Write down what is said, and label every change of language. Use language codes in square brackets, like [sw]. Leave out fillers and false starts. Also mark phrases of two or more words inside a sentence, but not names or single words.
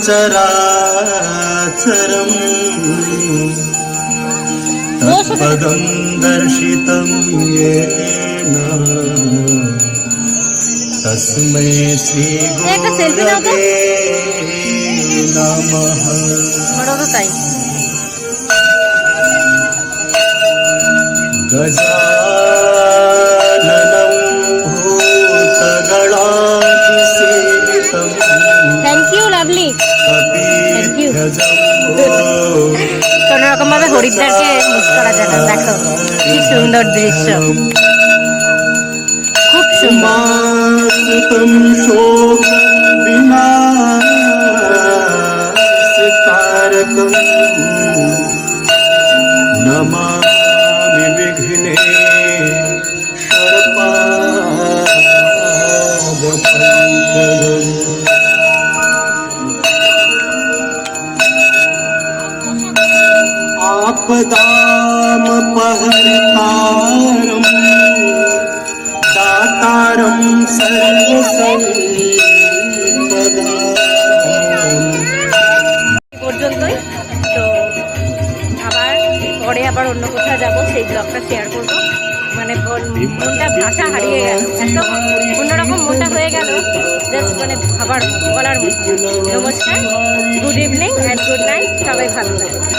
[sa] चराचरम् तत्पदं दर्शितं येन तस्मै श्रीगुरवे नमः। [bn] তাই [sa] गजाननं भूतगणाधिसेवितं [en] thank you lovely. कपिध्वजम्बो [bn] কোনো রকম ভাবে হরিদ্বারকে মিস করা যায় না। দেখো কি সুন্দর দৃশ্য, খুব সুন্দর। [sa] उमासुतं शोकविनाशकारकं नमामि विघ्नेश्वरपादपङ्कजम्। आपदामपहर्तारम् दातारं सर्वसम्पदाम्। [bn] পর্যন্তই। তো আবার অন্য কোথাও যাবো, সেই ব্লগটা শেয়ার করবো। মানে মনটা ভাষা হারিয়ে গেল, এত অন্যরকম মনটা হয়ে গেল, জাস্ট মানে বলার মতো। নমস্কার, [en] good evening and good night, [bn] সবাই ভালো থাকবে।